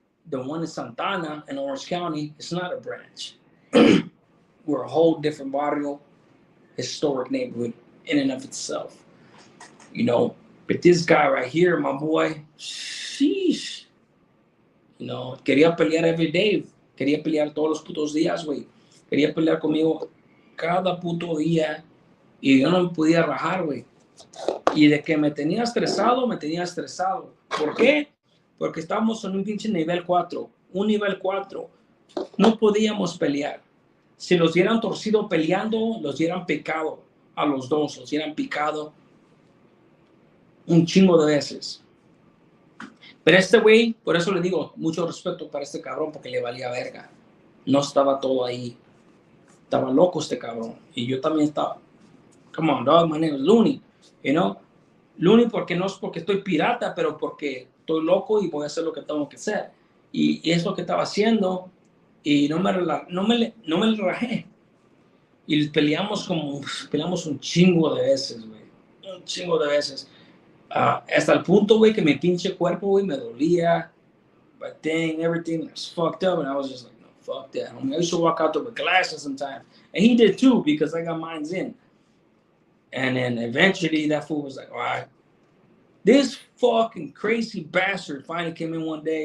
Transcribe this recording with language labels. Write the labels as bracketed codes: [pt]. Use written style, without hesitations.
[en] The one in Santana in Orange County is not a branch. We're a whole different barrio, historic neighborhood in and of itself. You know, but this guy right here, my boy, sheesh. [es] You know, quería pelear [en] every day. [es] Quería pelear todos los putos días, güey. Quería pelear conmigo cada puto día y yo no me podía rajar, güey. Y de que me tenía estresado, me tenía estresado. ¿Por qué? Porque estábamos en un pinche nivel 4. Un nivel 4. No podíamos pelear. Si los hubieran torcido peleando, los hubieran picado a los dos, los hubieran picado. Un chingo de veces. Pero este güey, por eso le digo, mucho respeto para este cabrón, porque le valía verga. No estaba todo ahí. Estaba loco este cabrón. Y yo también estaba. [en] Come on, dog, my name is Looney. You know? [es] Looney porque no es porque estoy pirata, pero porque estoy loco y voy a hacer lo que tengo que hacer. Y es lo que estaba haciendo. Y no me relajé. Y peleamos un chingo de veces, güey. Un chingo de veces. Hasta el punto, güey, que mi pinche cuerpo, güey, me dolía. [en] But dang, everything was fucked up. And I was just like, no, fuck that. I used to walk out there with glasses sometimes. And he did too, because I got mines in. And then eventually that fool was like, all right. This fucking crazy bastard finally came in one day.